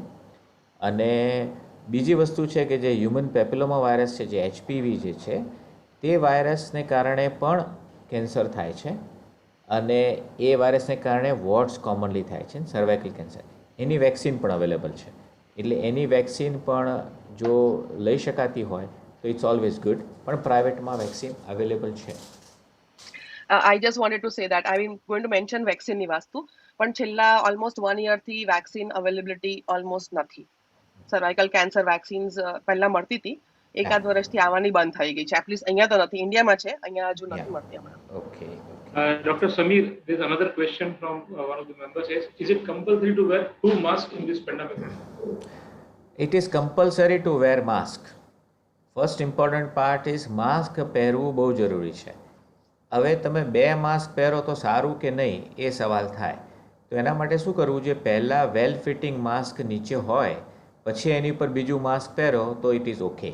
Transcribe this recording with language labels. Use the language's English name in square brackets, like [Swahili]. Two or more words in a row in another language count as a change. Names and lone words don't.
[Gujarati] અને બીજી વસ્તુ છે કે જે હ્યુમન પેપિલોમા વાયરસ છે, જે HPV જે છે, તે વાયરસને કારણે પણ કેન્સર થાય છે, અને એ વાયરસને કારણે [English] warts commonly [Gujarati] થાય છે [English] cervical cancer. [Gujarati] એની વેક્સિન પણ અવેલેબલ છે, એટલે એની વેક્સિન પણ જો લઈ શકાતી હોય તો [English] it's always good. [Gujarati] પણ પ્રાઇવેટમાં વેક્સિન અવેલેબલ છે. [English] I just wanted to say that I'm going to mention vaccine [Gujarati] ની વસ્તુ, પણ છેલ્લા [English] almost 1 year [Gujarati] થી [English] vaccine availability almost [Gujarati] નથી. [English] cervical cancer vaccines [Gujarati] પહેલા મળતી હતી, એકાદ વર્ષથી આવવાની બંધ થઈ ગઈ છે. એટલીસ્ટ અહીંયા તો નથી, ઇન્ડિયામાં છે, અહીંયા હજુ નથી મળતી હમણાં. ઓકે. [English] Dr. Samir, there's another question from one of the members. Is it compulsory to wear 2 masks in this pandemic? It is compulsory to wear mask. first important part is [Gujarati] માસ્ક પહેરવું બહુ જરૂરી છે. હવે તમે 2 માસ્ક પહેરો તો સારું કે નહીં એ સવાલ થાય. તો એના માટે શું કરવું જોઈએ? પહેલાં [English] well fitting mask [Gujarati] નીચે હોય, પછી એની ઉપર બીજું માસ્ક પહેરો તો [English] it is okay.